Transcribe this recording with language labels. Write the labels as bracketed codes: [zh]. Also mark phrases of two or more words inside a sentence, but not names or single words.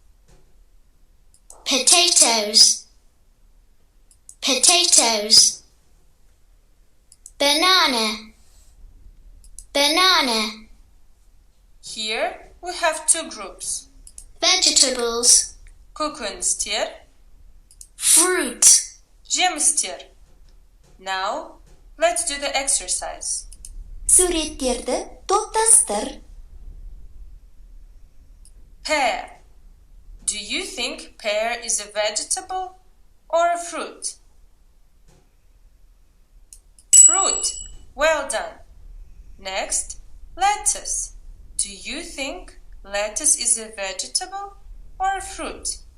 [en] Potatoes. Potatoes. Banana. Banana. Here we have 2 groups. Vegetables. [kk] Көкөністер, [en] Fruit. [kk] жемістер. [en] Now let's do the exercise. [kk] Суреттерді топтастыр. [en] Pear. Do you think pear is a vegetable or a fruit? Fruit. Well done. Next, lettuce. Do you think lettuce is a vegetable or a fruit?